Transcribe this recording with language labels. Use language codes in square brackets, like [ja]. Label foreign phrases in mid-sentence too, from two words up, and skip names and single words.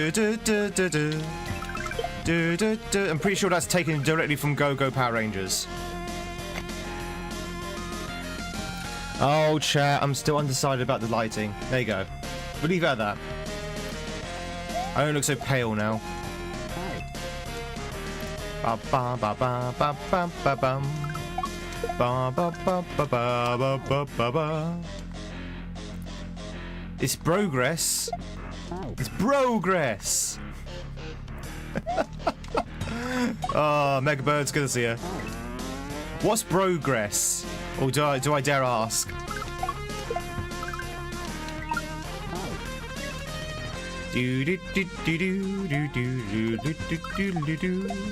[en] I'm pretty sure that's taken directly from Go Go Power Rangers. Oh, chat, I'm still undecided about the lighting. There you go. We'll leave it at that. I don't look so pale now. Ba ba ba ba ba ba ba bum. Ba ba ba ba ba ba ba ba ba. It's progress. It's progress. Oh, Mega Bird's good to see you. What's progress? Or do I dare ask? Do do do do do do do do do do do.